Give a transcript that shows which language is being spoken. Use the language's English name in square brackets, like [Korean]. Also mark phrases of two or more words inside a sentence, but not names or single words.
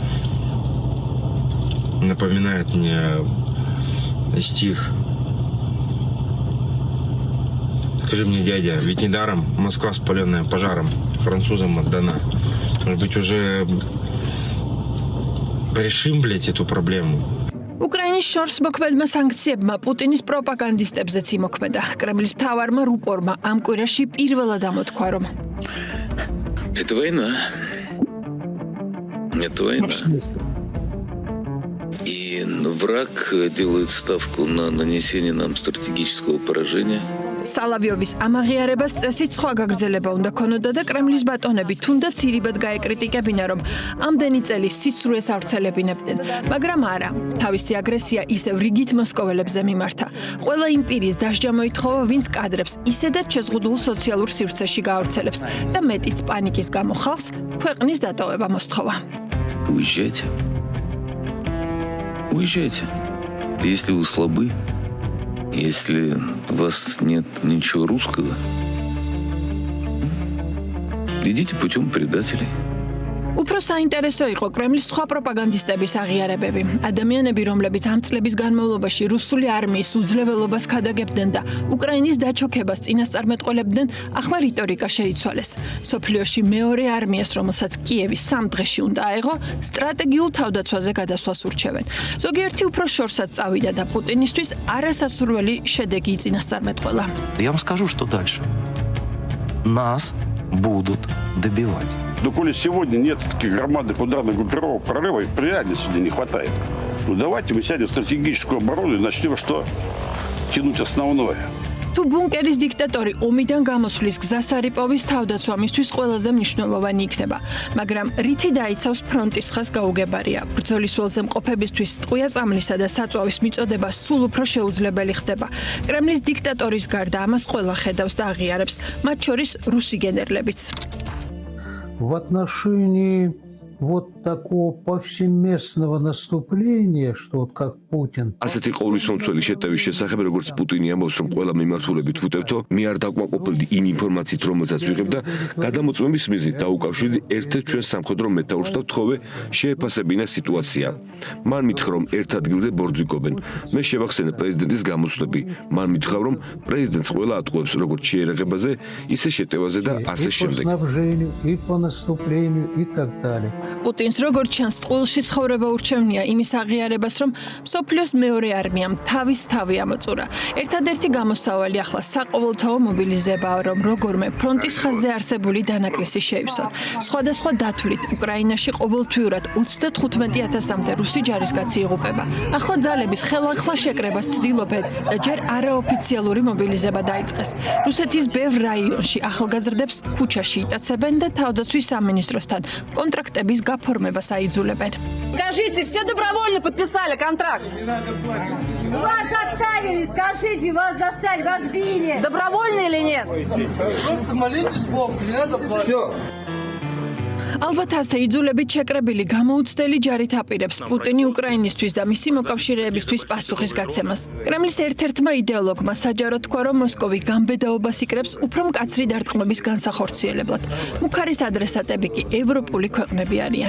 [Russian] Напоминает мне стих. Скажи мне, дядя, ведь недаром Москва, спаленная пожаром, французам отдана. Может быть, уже решим, блядь, эту проблему. [Georgian] უკრაინის შორს მოქმედმა სანქციებმა პუტინის პროპაგანდისტებზეც იმოქმედა. კრემლის მთავარმა რუპორმა ამ კვირაში პირველად ამოთქვა, რომ [Russian] Это война. Это война. И враг делает ставку на нанесение нам стратегического поражения. [Georgian] სალავიოვის ამაღიარებას წესით სხვა გაგრძელება უნდა ქონოდა და კრემლის ბატონები თუნდაც ირიბად გაეკრიტიკებინა, რომ ამდენი წელი სიცრუეს ავრცელებინებდნენ, მაგრამ არა, თავისი აგრესია ისევ რიგით მოსკოველებზე მიმართა. ყველა იმ პირის დასჯა მოითხოვა, ვინც კადრებს ისედაც შეზღუდულ სოციალურ სივრცეში გაავრცელებს და მეტიც პანიკის გამო ხალხს ქვეყნის დატოვება მოსთხოვა. [Russian] Уезжайте. Уезжайте. Если вы слабы, если у вас нет ничего русского, идите путем предателей. [Georgian] უფრო საინტერესო იყო კრემლის სხვა პროპაგანდისტების აღიარებები. ადამიანები, რომლებიც ამ წლების განმავლობაში რუსული არმიის უძლეველობას ქადაგებდნენ და უკრაინის დაჩოქებას წინასწარმეტყველებდნენ, ახლა რიტორიკა შეიცვალეს. სოფლიოში მეორე არმიას, რომელსაც კიევი 3 დღეში უნდა აეღო, სტრატეგიულ თავდაცვაზე გადასვლას ურჩევენ. ზოგიერთი უფრო შორსაც წავიდა და პუტინისთვის არასასურველი შედეგი იწინასწარმეტყველა. [Russian] Я вам скажу, что дальше. Нас будут добивать. Но коли сегодня нет таких громадных ударных группировок прорыва, их реально сегодня не хватает. Ну давайте мы сядем в стратегическую оборону и начнем что? Тянуть основное. [Georgian] თუ ბუნკერის დიქტატორი ომიდან გამოსვლის გზას არიპოვის თავდაცვამისთვის ყველაზე მნიშვნელოვანი იქნება, მაგრამ რითი დაიცავს ფრონტის ხაზ გაუგებარია. ბრძოლის ველზე მყოფებისთვის ტყვია წამლისა და საწვავის მიწოდება სულ უფრო შეუძლებელი ხდება. კრემლის დიქტატორის გარდა ამას ყველა ხედავს და აღიარებს, მათ შორის რუსი გენერლებიც. [Russian] В отношении вот такого повсеместного наступления, что вот как Путин. [Georgian] ასეთი ყოვლის მომცველი შეტევის შესახებ, როგორც პუტინი ამბობს, რომ ყველა მიმართულებით ვუტევთო, მე არ დაკმაყოფილდი იმ ინფორმაციით, რომელსაც ვიღებ და გადამოწმების მიზნით დაუკავშირდი ერთ-ერთ ჩვენს სამხედრო მეტაურს და ვთხოვე შეეფასებინა სიტუაცია. მან მითხრა, რომ ერთ ადგილზე ბორძიკობენ. მე შევახსენე პრეზიდენტის გამოსვლები. მან მითხრა, რომ პრეზიდენტს ყველა ატყუებს როგორც შეერაღებაზე, ისე შეტევაზე და ასე შემდეგ. [Russian] И по наступлению и так далее. [Georgian] პუტინს როგორც ჩანს, ტყუილში ცხოვრება ურჩევნია იმის აღიარებას, რომ სოფლიოს მეორე არმიამ თავი ამოწურა. ერთადერთი გამოსავალი ახლა საყოველთაო მობილიზებაა, რომ როგორმე ფრონტის ხაზზე არსებული დანაკლისი შეივსონ. სხვადასხვა დათვლით უკრაინაში ყოველთვიურად 35,000-მდე რუსი ჯარისკაცი იღუპება. ახლა ძალების ხელახლა შეკრებას ცდილობენ და ჯერ არაოფიციალური მობილიზება დაიწყეს. რუსეთის ბევრ რაიონში ახალგაზრდებს ქუჩაში იტაცებენ და თავდაცვის სამინისტროსთან კონტრაქტების გაფორმებას აიძულებენ. [Russian] Скажите, все добровольно подписали контракт? Вас заставили, скажите, вас заставили, вас били. Добровольно или нет? Просто молитесь Богу, не надо плакать. Все. [Georgian] ალბათ ასე იძულებით შეკრებილი გამოუცდელი ჯარით აპირებს პუტინი უკრაინისთვის და მისი მოკავშირეებისთვის პასუხის გაცემას. კრემლის ერთ-ერთმა იდეოლოგმა საჯარო თქვა, რომ მოსკოვი გამბედაობას იკრებს უფრო მკაცრი დარტყმების განსახორციელებლად. მუქარის ადრესატები კი ევროპული ქვეყნები არიან.